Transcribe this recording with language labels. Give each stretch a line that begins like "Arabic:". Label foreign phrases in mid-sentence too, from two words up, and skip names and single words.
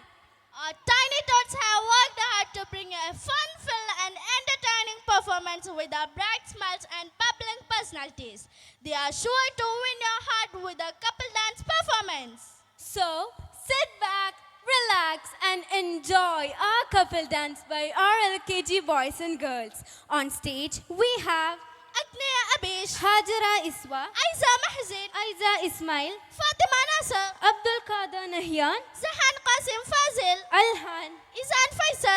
English: Our tiny tots have worked hard to bring a fun-filled and entertaining performance with their bright smiles and bubbling personalities. They are sure to win your heart with a couple dance performance. So, sit back, relax, and enjoy our couple dance by our LKG boys and girls. On stage, we have Agneya Abish, Hajara Iswa, Aiza Mahzin, Aiza Ismail, Fatima Nasser, Abdul Qadir Nahyan, Zahan Qasim Fazil, Alhan, Izan Faisal,